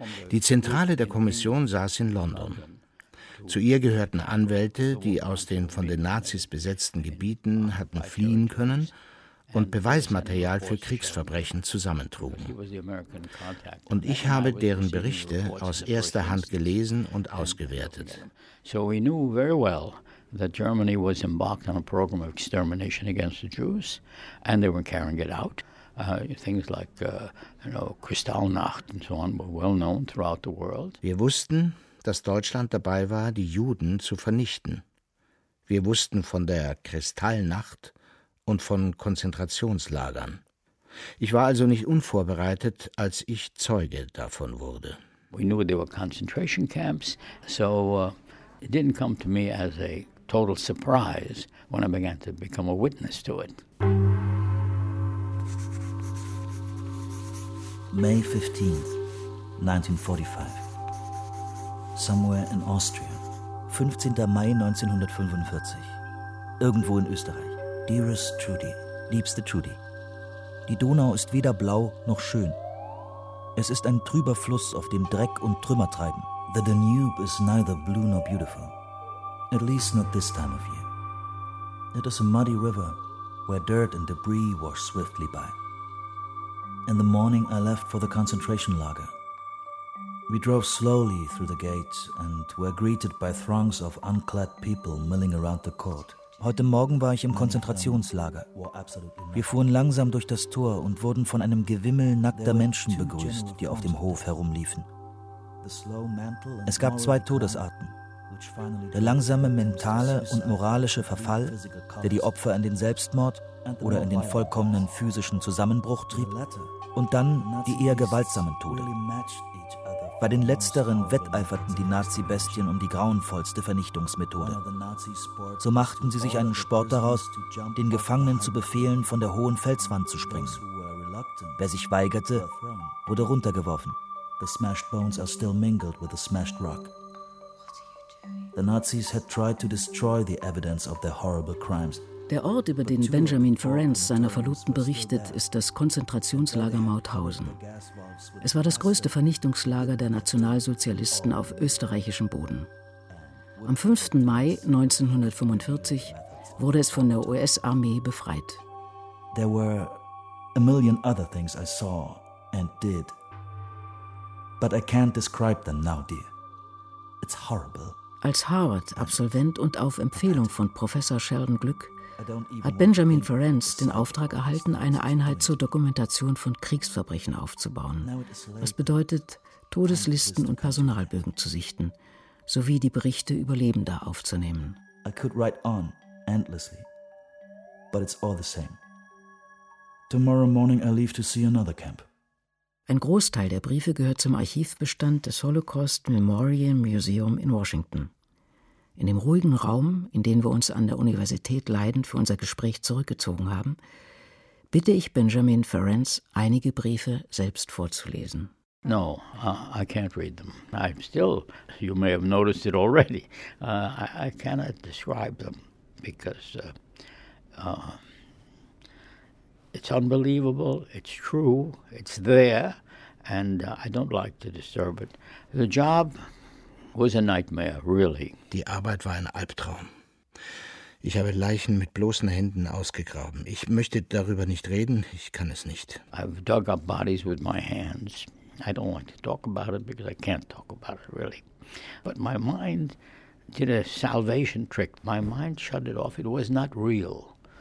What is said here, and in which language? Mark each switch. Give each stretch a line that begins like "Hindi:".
German: Die Zentrale der Kommission saß in London. Zu ihr gehörten Anwälte, die aus den von den Nazis besetzten Gebieten hatten fliehen können und Beweismaterial für Kriegsverbrechen zusammentrugen. Und ich habe deren Berichte aus erster Hand gelesen und ausgewertet.
English: So we knew very well that Germany was embarked on a program of extermination against the Jews and they were carrying it out. Things like Kristallnacht and so on were well known throughout the world.
German: Wir wussten, dass Deutschland dabei war, die Juden zu vernichten. Wir wussten von der Kristallnacht und von Konzentrationslagern. Ich war also nicht unvorbereitet, als ich Zeuge davon wurde.
English: We knew there were concentration camps, so it didn't come to me as a total surprise when I began to become a witness to it. May 15th, 1945. Somewhere in Austria. 15.
German: Mai 1945. Irgendwo in Österreich.
English: Dearest Trudy,
German: liebste Trudy, die Donau ist weder blau noch schön. Es ist ein trüber Fluss, auf dem Dreck und Trümmer treiben.
English: The Danube is neither blue nor beautiful, at least not this time of year. It is a muddy river where dirt and debris wash swiftly by. In the morning I left for the concentration lager. We drove slowly through the gate and were greeted by throngs of unclad people milling around the court.
German: Heute Morgen war ich im Konzentrationslager. Wir fuhren langsam durch das Tor und wurden von einem Gewimmel nackter Menschen begrüßt, die auf dem Hof herumliefen. Es gab zwei Todesarten. Der langsame mentale und moralische Verfall, der die Opfer in den Selbstmord oder in den vollkommenen physischen Zusammenbruch trieb. Und dann die eher gewaltsamen Tode. Bei den letzteren wetteiferten die Nazi-Bestien um die grauenvollste Vernichtungsmethode. So machten sie sich einen Sport daraus, den Gefangenen zu befehlen, von der hohen Felswand zu springen. Wer sich weigerte, wurde runtergeworfen.
English: The smashed bones are still mingled with the smashed rock. The Nazis had tried to destroy the evidence of their horrible crimes,
German: Der Ort, über den Benjamin Ferenc seiner Verlobten berichtet, ist das Konzentrationslager Mauthausen. Es war das größte Vernichtungslager der Nationalsozialisten auf österreichischem Boden. Am 5. Mai 1945 wurde es von der US-Armee befreit.
English: There were a million other things I saw and did. But I can't describe them now, dear. It's horrible.
German: Als Harvard-Absolvent und auf Empfehlung von Professor Sheldon Glück hat Benjamin Ferenc den Auftrag erhalten, eine Einheit zur Dokumentation von Kriegsverbrechen aufzubauen. Was bedeutet, Todeslisten und Personalbögen zu sichten, sowie die Berichte Überlebender aufzunehmen.
English: I could write on endlessly, but it's all the same. Tomorrow morning I leave to see another camp.
German: Ein Großteil der Briefe gehört zum Archivbestand des Holocaust Memorial Museum in Washington. In dem ruhigen Raum, in den wir uns an der Universität Leiden für unser Gespräch zurückgezogen haben, bitte ich Benjamin Ferenc, einige Briefe selbst vorzulesen.
English: No, I can't read them. I'm still, you may have noticed it already, I cannot describe them, because it's unbelievable, it's true, it's there, and I don't like to disturb it. The job was a nightmare, really.
German: Die Arbeit war ein Albtraum. Ich habe Leichen mit bloßen Händen ausgegraben. Ich möchte darüber nicht reden, ich kann es nicht.
English: I've dug up bodies with my hands. I don't want to talk about it because I can't talk about it, really. But my mind did a salvation trick. My mind shut it off. It was not real.